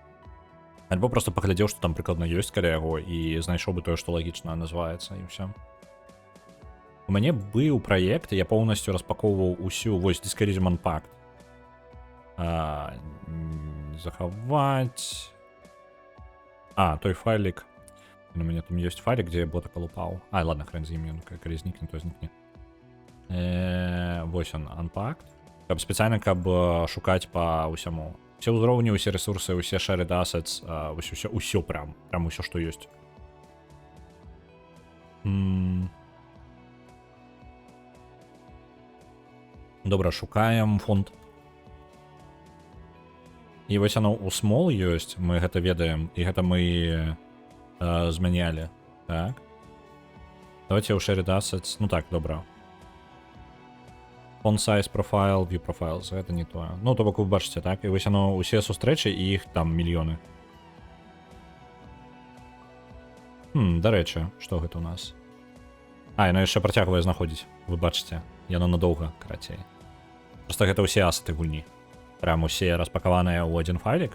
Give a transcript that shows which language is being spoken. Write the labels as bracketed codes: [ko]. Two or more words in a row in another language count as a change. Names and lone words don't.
[be] Альбо просто паглядзеў, што там прыкладна ёсць каля яго, і знайшоў бы тое, што лагічна называецца, і ўсё. У мяне быў праект, я поўнасцю распаковваў усю, вось, Discorism Unpacked. Захаваць... той файлік. [ru] У меня там есть файлик, где я бота колупал. [be] Ладно, хрен з ім, калі знікне, то знікне. Вось он, Unpacked. Каб спецыяльна, каб шукаць па ўсяму. Усе ўзроўні, усе ресурсы, усе [en] shared assets, [be] усё прям усё, што ёсць. Добра, шукаем фонд. І вось оно у small ёсць, мы гэта ведаем, і гэта мы змянялі. Так. Давайте у [en] shared assets. [be] Ну так, добра. [en] Font size profile, view profiles. [be] Гэта не тое. Ну, то бок вы бачыце, так? І вось оно усе сустрэчы, і іх там мільёны. Дарэчы, што гэта у нас? Яно яшчэ працягвае знаходзіць. Вы бачыце. Яно надоўга, карацей. Просто гэта ўсе асеты гульні. Прям усе распакаваныя ў адзін файлік.